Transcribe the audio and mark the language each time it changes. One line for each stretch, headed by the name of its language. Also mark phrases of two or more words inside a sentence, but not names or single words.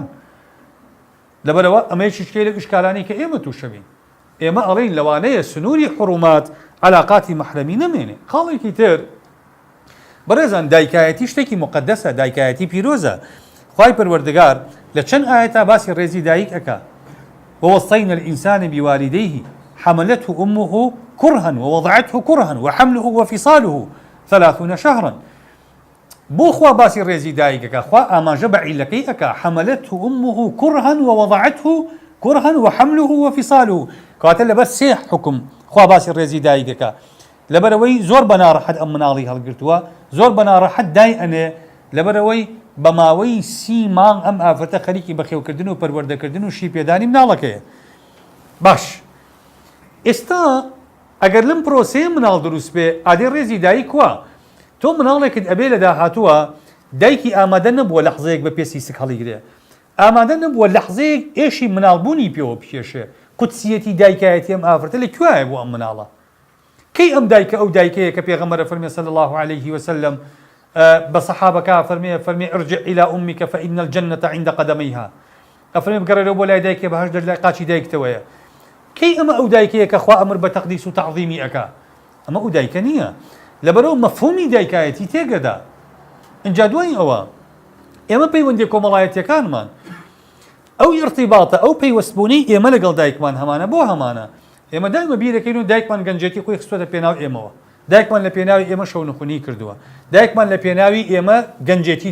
Central Kurdish: لەبەرەوە ئەمەیەکی شتێک لە ئیشکالانی کە ئێمە تووشەبین، ئێمە ئەڵێن لەوانەیە سنووری حرومات علاقاتی مەحرەمی نەمێنێ. خاڵێکی تر بەڕێزان دایکایەتی شتێکی مقدسە، دایکایەتی پیرۆزە. خوای پەروەردگار لە چەند ئاەتا باسی ڕێزی دایک ئەکا،
Arabic: ووصينا الإنسان بوالديه حملته أمه كرها ووضعته كرها وحمله وفصاله 30 شهرا.
Central Kurdish: بۆ خوا باسی ڕێزی دایکەکە خوا ئاماژە بە عیلەکەی ئەکا
Arabic: حەمەلەته ئومه كرها ووضعته كرها وحمله وفصاله
Central Kurdish: کاتە لەبەر سێ حکم خوا باسی ڕێزی دایکەکە لەبەرەوەی زۆر بە ناڕەحەت ئەم مناڵی هەڵگرتووە زۆر بە ناڕەحەت دای ئەنێ لەبەرەوەی بە ماوەی 30 مانگ ئەم ئافرەتە خەریکی بەخێوکردن و پەروەردەکردن و شی پێدانی مناڵەکەیە. باش ئێستا ئەگەر لەم پرۆسەیە مناڵ دروست بێ ئادێ ڕێزی دایک وە تۆ مناڵێکت ئەبێ لە داهاتووە دایکی ئامادە نەبووە لەحزەیەک بە پێسی سک هەڵیگرێ ئامادە نەبووە لەحزەیەک ئێشی مناڵبوونی پێوە بکێشێ قودسیەتی دایکایەتی ئەم ئافرەتە لەکوایە بۆ ئەم مناڵە کەی ئەم دایکە ئەو دایکەیە کە پێغەمبەر فەرمێ
Arabic: صلی الله عليه وسلم
Central Kurdish: بە سەحابەکە فەرمێ
Arabic: ارجع إلى أمك فإن الجنة عند قدميها
Central Kurdish: ئەفەرمێ بگەڕێرەوە بۆ لای دایکێ بەهەشت لای قاچی دایکتەوەیە کەی ئەمە ئەو دایکەیە کە خوا ئەمر بە تەقدیس و تەعظیمی ئەکا ئەمە ئەو دایکە نییە لەبەرەوە مەفهومی دایکایەتی تێگەدا. اینجا دوای ئەوە ئێمە پەیوەندی کۆمەڵایەتیەکانمان ئەو ئیرتیباتە ئەو پەیوەستبوونەی ئێمە لەگەڵ دایکمان هەمانە بۆ هەمانە ئێمە دایمە بیرەکەین و دایکمان گەنجێتی خۆی خستووەتە پێناو ئێمەوە دایکمان لە پێناوی ئێمە شەونخونی کردووە دایکمان لە پێناوی ئێمە گەنجێتی